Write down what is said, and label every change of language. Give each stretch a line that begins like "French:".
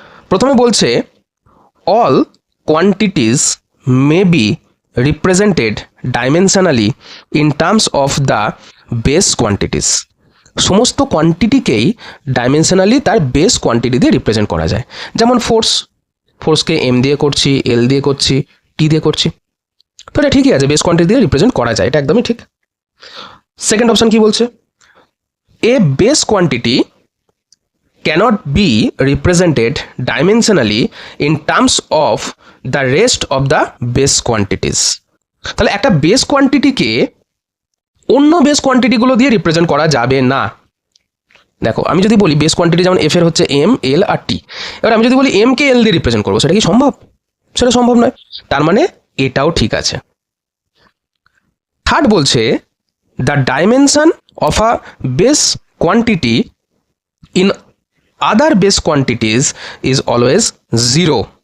Bangla: প্রথমে বলছে
English: All quantities may be represented dimensionally in terms of the base quantities.
Bangla: সমস্ত কোয়ান্টিটিকেই dimensionally তার base quantity দিয়ে রিপ্রেজেন্ট করা যায়। যেমন ফোর্সকে এম দিয়ে করছি, এল দিয়ে করছি, টি দিয়ে করছি, তো এটা ঠিকই আছে, বেস কোয়ান্টিটি দিয়ে রিপ্রেজেন্ট করা যায়, এটা একদমই ঠিক। সেকেন্ড অপশন কি বলছে,
English: A base quantity cannot be represented dimensionally in terms of the rest of the base quantities।
Bangla: তাহলে একটা বেস কোয়ান্টিটিকে অন্য বেস কোয়ান্টিটিগুলো দিয়ে রিপ্রেজেন্ট করা যাবে না। দেখো আমি যদি বলি বেস কোয়ান্টিটি যেমন এফ এর হচ্ছে এম, এল আর টি, এবার আমি যদি বলি এম কে এল দিয়ে রিপ্রেজেন্ট করবো, সেটা কি সম্ভব? সেটা সম্ভব নয়, তার মানে এটাও ঠিক আছে। থার্ড বলছে
English: The dimension of a base quantity in other base quantities is always 0।